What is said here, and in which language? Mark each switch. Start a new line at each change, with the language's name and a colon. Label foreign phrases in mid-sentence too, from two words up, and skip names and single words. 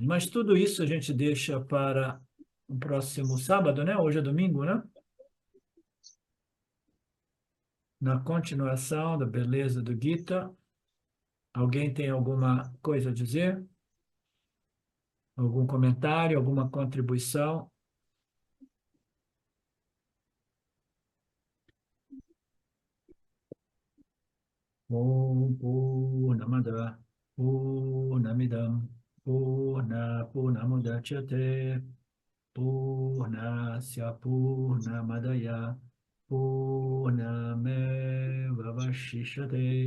Portuguese: Mas tudo isso a gente deixa para o próximo sábado, né? Hoje é domingo, né? na continuação da beleza do Gita. Alguém tem alguma coisa a dizer? Algum comentário, alguma contribuição?
Sanskrit: ॐ पूर्णमदः पूर्णमिदं पूर्णमुदच्यते पूर्णस्य पूर्णमादाय पूर्णमेव वशिष्यते.